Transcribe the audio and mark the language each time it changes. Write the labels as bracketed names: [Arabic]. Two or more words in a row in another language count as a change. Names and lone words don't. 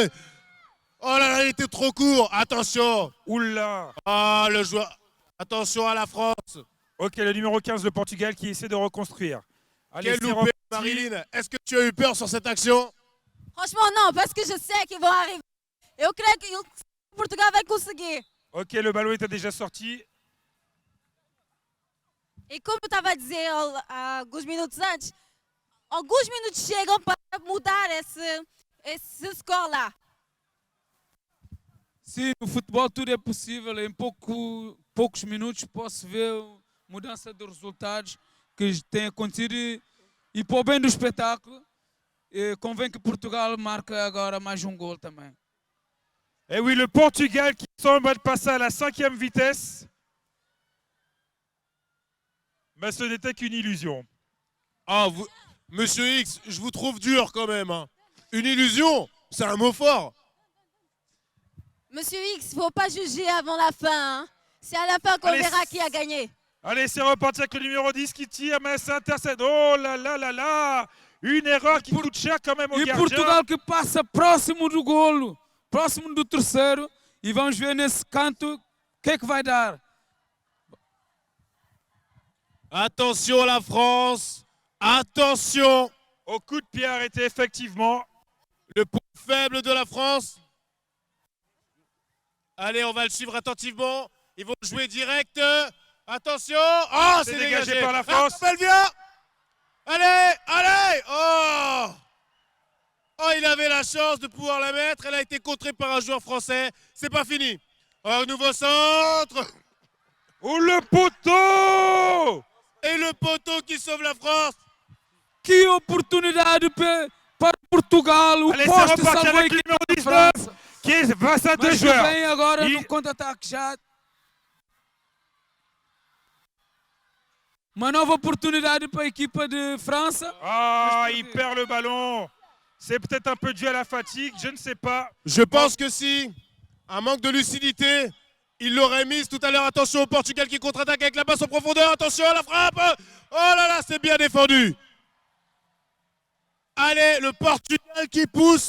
[French] Oh là là, il était trop court. Attention. Oula. Ah, le joueur. Attention à la France. Ok, le numéro 15, le Portugal qui essaie de reconstruire. Allez, Quel c'est loupé, reparti. Marilyn. Est-ce que tu as eu peur sur cette action? Franchement, non, parce que je sais qu'ils vont arriver. [Portuguese] Eu creio que o Portugal vai conseguir. [French] Ok, le ballon était déjà sorti. [Portuguese] E como eu estava a dizer há alguns minutos antes, alguns minutos chegam para mudar esse score lá. Sim, no futebol tudo é possível. Em poucos minutos posso ver mudança de resultados que tem acontecido e para o bem do espetáculo, convém que Portugal marque agora mais um gol também. [French] Et oui, le Portugal qui semble passer à la 5e vitesse. Mais ce n'était qu'une illusion. Ah, Monsieur X, je vous trouve dur quand même. Hein. Une illusion, c'est un mot fort. Monsieur X, il ne faut pas juger avant la fin. Hein. C'est à la fin qu'on verra qui a gagné. Allez, c'est reparti avec le numéro 10 qui tire, mais c'est intercepté. Oh là là là là! Une erreur qui coûte cher quand même au gardien. [Portuguese] Portugal que passa próximo do golo, próximo do terceiro. E vamos ver nesse canto o que é que vai dar. [French] Attention la France, attention. Au coup de pied arrêté, effectivement. Le point faible de la France. Allez, on va le suivre attentivement. Ils vont jouer direct. Attention. Oh, c'est dégagé par la France. Ah, elle vient. Allez, allez. Oh. Oh, il avait la chance de pouvoir la mettre. Elle a été contrée par un joueur français. C'est pas fini. Oh, nouveau centre. Oh, le poteau. Et le poteau qui sauve la France. [Portuguese] Que oportunidade para Portugal. O [French] Allez, c'est [Portuguese] poste [French] reparti [Portuguese] salvou a [French] avec le [Portuguese] equipe [French] numéro [Portuguese] de [French] 19 [Portuguese] França. [French] qui est face à deux [Portuguese] Mas [French] joueurs. [Portuguese] vem agora no contra-ataque já. Uma nova oportunidade para a equipa de França. [French] Ah, il perd le ballon. C'est peut-être un peu dû à la fatigue, je ne sais pas. Je pense que si un manque de lucidité, il l'aurait mise tout à l'heure. Attention au Portugal qui contre-attaque avec la passe en profondeur. Attention à la frappe. Oh là là, c'est bien défendu. Allez, le Portugal qui pousse.